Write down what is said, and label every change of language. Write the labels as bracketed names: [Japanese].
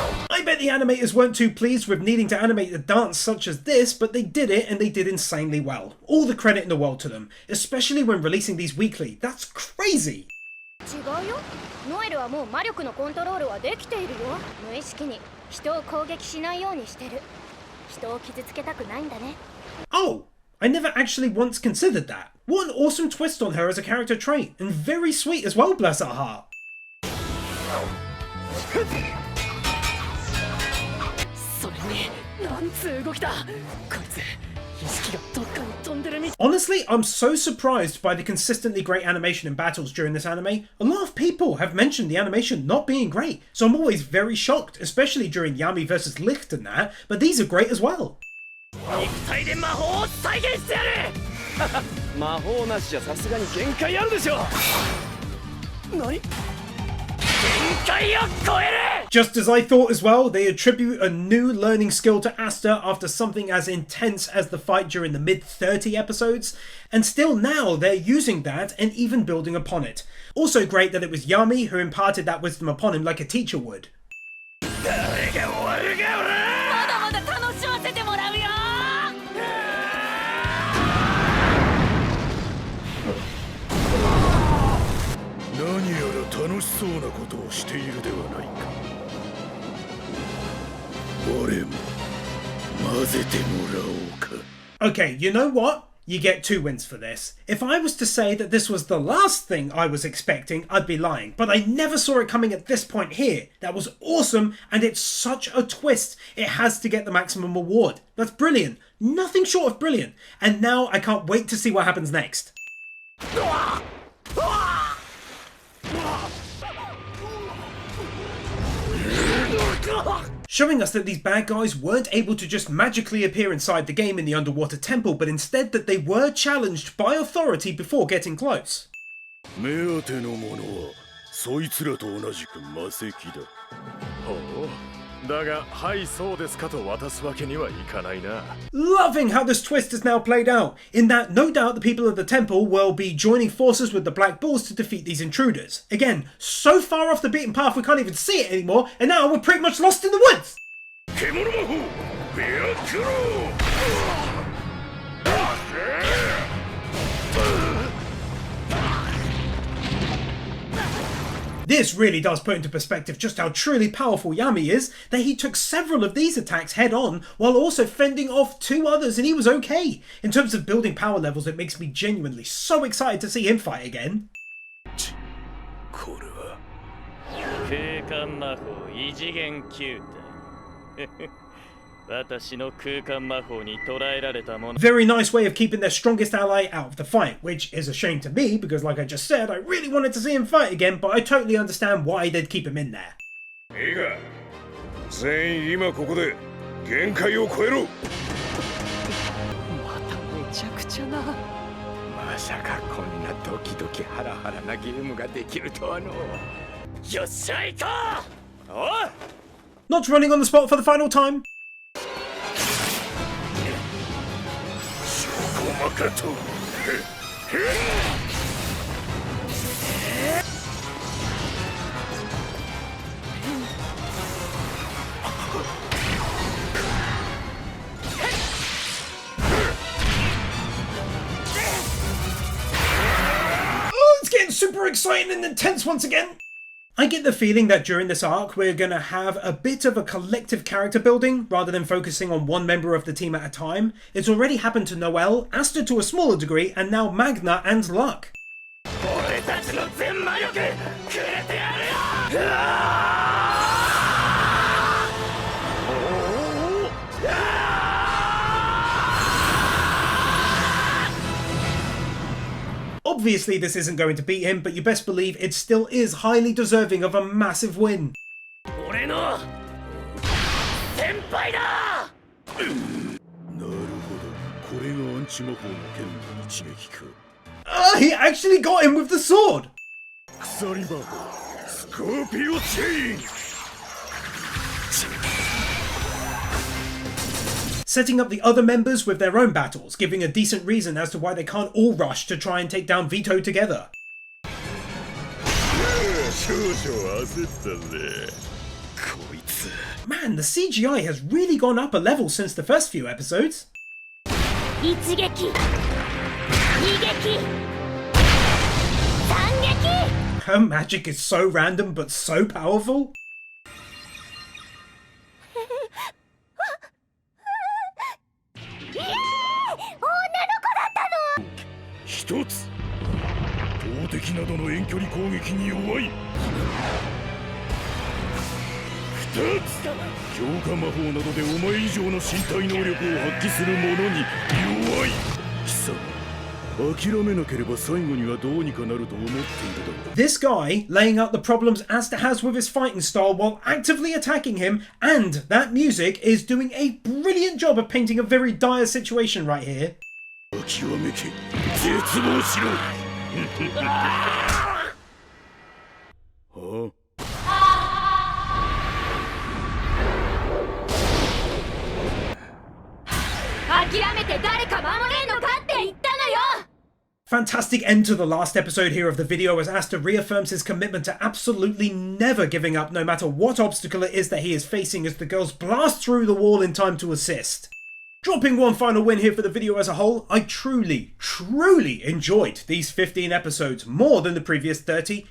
[English] I bet the animators weren't too pleased with needing to animate a dance such as this, but they did it and they did insanely well. All the credit in the world to them, especially when releasing these weekly. That's crazy! [Japanese] 違うよ。ノエルはもう魔力のコントロールはできているよ。無意識に人を攻撃しないようにしてる。人を傷つけたくないんだね。 [English] Oh! I never actually once considered that. What an awesome twist on her as a character trait, and very sweet as well, bless her heart. [Japanese] それになんつう動きだこいつ意識がどっかに飛んでるみたい [English] Honestly, I'm so surprised by the consistently great animation in battles during this anime. A lot of people have mentioned the animation not being great, so I'm always very shocked, especially during Yami vs Licht and that, but these are great as well. [Japanese] 肉体で魔法を再現してやる魔法なしじゃさすがに限界あるでしょ。何限界を超える [English] Just as I thought as well, they attribute a new learning skill to Asta after something as intense as the fight during the mid-30 episodes, and still now they're using that and even building upon it. Also great that it was Yami who imparted that wisdom upon him like a teacher would. [Japanese] 誰が終わるかおらまだまだ楽しませてもらうよ何やら楽しそうなことをしているではないか。俺も混ぜてもらおうか。 [English] Okay, you know what? You get 2 wins for this. If I was to say that this was the last thing I was expecting, I'd be lying. But I never saw it coming at this point here. That was awesome, and it's such a twist. It has to get the maximum award. That's brilliant. Nothing short of brilliant. And now I can't wait to see what happens next. Showing us that these bad guys weren't able to just magically appear inside the game in the underwater temple, but instead that they were challenged by authority before getting close. [Japanese] 目当てのものはそいつらと同じく魔石だ。ほう。だが、はいそうですかと渡すわけにはいかないな。 [English] Loving how this twist is now played out, in that no doubt the people of the temple will be joining forces with the Black Bulls to defeat these intruders. Again, so far off the beaten path we can't even see it anymore, and now we're pretty much lost in the woods! [Japanese] 獣魔法ベアクロー [English] This really does put into perspective just how truly powerful Yami is, that he took several of these attacks head on while also fending off 2 others and he was okay. In terms of building power levels, it makes me genuinely so excited to see him fight again. [Japanese] これは空間魔法異次元球体私の空間魔法に捕らえられたもの [English] Very nice way of keeping their strongest ally out of the fight, which is a shame to me because like I just said, I really wanted to see him fight again, but I totally understand why they'd keep him in there. [Japanese] いいか全員今ここで限界を超えろ。まためちゃくちゃな。まさかこんなドキドキハラハラなゲームができるとはの。よっしゃ行こう。おい [English] Not running on the spot for the final time. [Japanese] 証拠マカト。 [English] It's getting super exciting and intense once again. I get the feeling that during this arc we're gonna have a bit of a collective character building rather than focusing on one member of the team at a time. It's already happened to Noelle, Asta to a smaller degree, and now Magna and Luck. [Japanese] 俺たちの全魔力くれてやるよ。 [English] Obviously this isn't going to beat him, but you best believe it still is highly deserving of a massive win. [Japanese] 俺の先輩だ。なるほど、これがアンチ魔法の剣の一撃か。 [English] He actually got him with the sword! [Japanese] 鎖魔法スコーピオチェイン。 [English] Setting up the other members with their own battles, giving a decent reason as to why they can't all rush to try and take down Vito together. [Japanese] 少々焦ったぜ。こいつ。 [English] Man, the CGI has really gone up a level since the first few episodes. [Japanese] 一撃二撃三撃 [English] Her magic is so random but so powerful. [Japanese] イエーイ女の子だったの。一つ投擲などの遠距離攻撃に弱い。二つ強化魔法などでお前以上の身体能力を発揮する者に弱い。貴様諦めなければ最後にはどうにかなると思っているだろう。 [English] This guy laying out the problems Asta has with his fighting style while actively attacking him, and that music is doing a brilliant job of painting a very dire situation right here. [Japanese] 諦めけ絶望しろ。は諦めて誰か守れんのかって言ったのよ。 [English] Fantastic end to the last episode here of the video as Asta reaffirms his commitment to absolutely never giving up no matter what obstacle it is that he is facing as the girls blast through the wall in time to assist. Dropping one final win here for the video as a whole, I truly enjoyed these 15 episodes more than the previous 30.